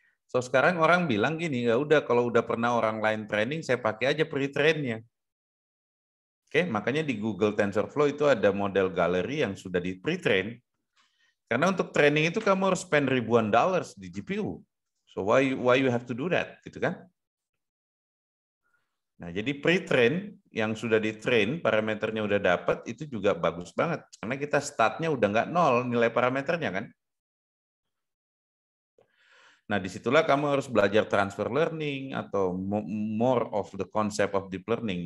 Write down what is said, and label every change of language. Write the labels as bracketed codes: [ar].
[id] So sekarang orang bilang gini, ya udah kalau udah pernah orang lain training, saya pakai aja pre-train-nya. Oke, makanya di Google TensorFlow itu ada model gallery yang sudah di pre-train. Karena untuk training itu kamu harus spend ribuan dollars di GPU. [en] So why you have to do that, gitu kan? [id] Nah, jadi pre-train yang sudah di-train, parameternya udah dapat, itu juga bagus banget. Karena kita startnya udah nggak nol nilai parameternya kan. Nah, disitulah kamu harus belajar transfer learning atau [en] more of the concept of deep learning.